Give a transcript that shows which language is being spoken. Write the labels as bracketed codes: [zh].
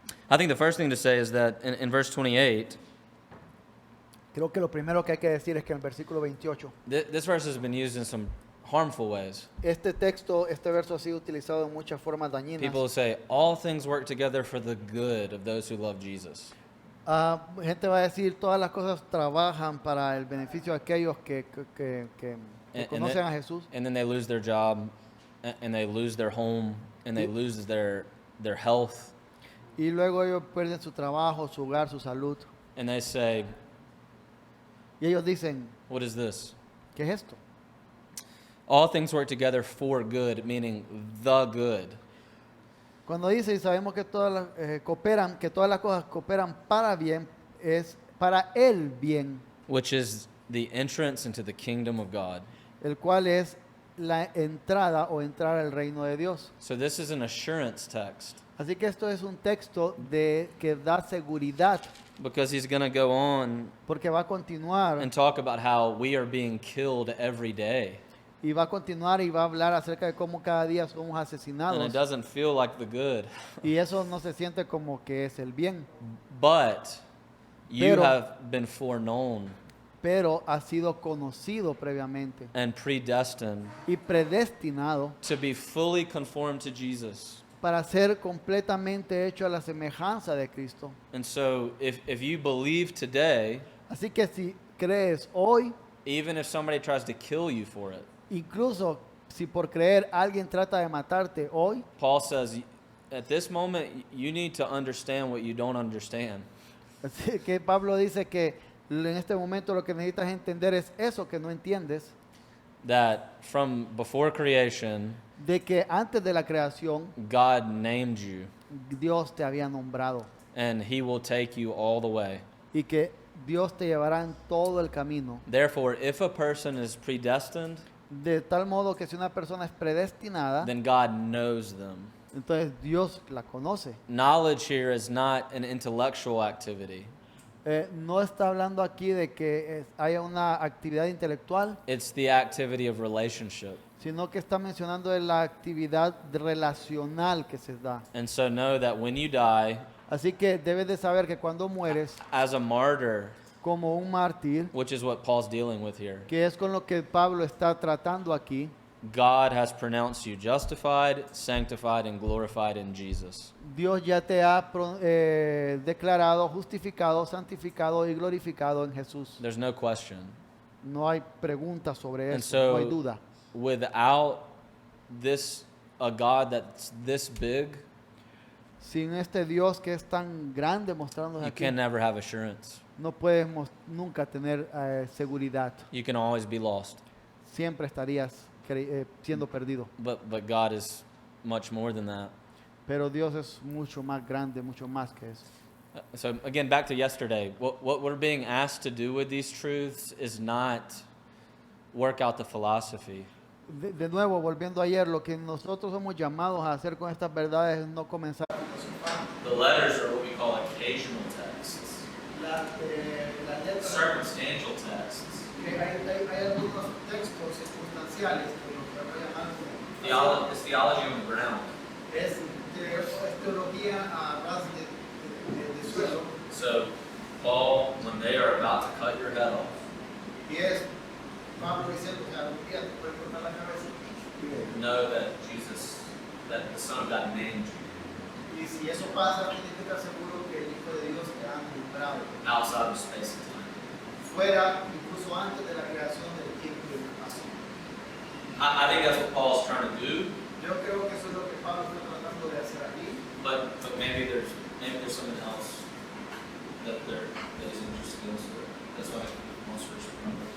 [en] I think the first thing to say is that in verse 28, [es] Creo que lo primero que hay que decir es que en el versículo 28, [en] this verse has been used in some harmful ways. [es] este verso ha sido utilizado en muchas formas dañinas. [en] People say, all things work together for the good of those who love Jesus. [es] Gente va a decir, todas las cosas trabajan para el beneficio de aquellos que [en] And [es] conocen a Jesús. [en] And then they lose their job, and they lose their home, and they lose their health. [es] Y luego ellos pierden su trabajo, su hogar, su salud. [en] And they say, [es] Y ellos dicen, [en] what is this? [es] ¿qué es esto? [en] All things work together for good, meaning the good. [es] Cuando dice, y sabemos que todas las cosas cooperan para bien, es para el bien, [en] Which is the entrance into the kingdom of God. [es] el cual es la entrada o entrar al reino de Dios. [en] So this is an assurance text, [es] Así que esto es un texto que da seguridad, [en] because he's going to go on [es] porque va a continuar [en] and talk about how we are being killed every day. [es] y va a hablar acerca de cómo cada día somos [en] And [es] asesinados, [en] it doesn't feel like the good. [es] y eso no se siente como que es el bien, [en] But you [es] Pero- [en] have been foreknown [es] pero ha sido conocido previamente [en] and predestined [es] y predestinado [en] to be fully conformed to Jesus. [es] para ser completamente hecho a la semejanza de Cristo. [en] And so if you believe today, [es] Así que si crees hoy, [en] even if somebody tries to kill you for it, [es] incluso si por creer alguien trata de matarte hoy, [en] Paul says, at this moment, you need to understand what you don't understand. [es] así que Pablo dice que en este momento lo que necesitas entender es eso que no entiendes, [en] That from before creation, [es] de que antes de la creación [en] God named you, [es] Dios te había nombrado [en] and he will take you all the way. [es] y que Dios te llevará en todo el camino. [en] Therefore, if a person is predestined, [es] De tal modo que si una persona es predestinada, [en] then God knows them. [es] entonces Dios la conoce. [en] Knowledge here is not an intellectual activity. [es] No está hablando aquí de que haya una actividad intelectual, [en] It's the activity of relationship. [es] sino que está mencionando de la actividad relacional que se da. [en] And so know that when you die [es] Así que debes de saber que cuando mueres [en] as a martyr, [es] como un mártir, [en] which is what Paul's dealing with here, [es] que es con lo que Pablo está tratando aquí, [en] God has pronounced you justified, sanctified, and glorified in Jesus. [es] Dios ya te ha declarado justificado, santificado y glorificado en Jesús. [en] There's no question. [es] No hay pregunta sobre [en] And [es] eso, no hay [en] so, [es] duda. [en] without this, a God that's this big, [es] Sin este Dios que es tan grande mostrándonos [en] you [es] aquí, [en] can never have assurance. [es] no puedes nunca tener seguridad. [en] You can always be lost. [es] Siempre estarías siendo perdido. [en] But God is much more than that. [es] Pero Dios es mucho más grande, mucho más que eso. [en] So again, back to yesterday. What we're being asked to do with these truths is not work out the philosophy. [es] De nuevo, volviendo ayer, lo que nosotros somos llamados a hacer con estas verdades es no comenzar. [en] The letters are what we call occasional texts, [es] La letra, [en] circumstantial texts. [es] que hay algunos textos circunstanciales que lo que voy a llamar [en] It's theology on the ground. [es] es teología a ras de suelo, [en] So Paul, when they are about to cut your head off, [es] y es Pablo diciendo que algún día te puede cortar la cabeza. [en] know that Jesus, that the Son of God named you [es] Y si eso pasa, tienes que estar seguro que el Hijo de Dios te ha nombrado, [en] outside of space and time. [es] fuera incluso antes de la creación del tiempo y del espacio. [en] I think that's what Paul's trying to do, [es] Yo creo que eso es lo que Pablo está tratando de hacer aquí, [en] but maybe there's something else that he's interested in. So that's why he wants to respond.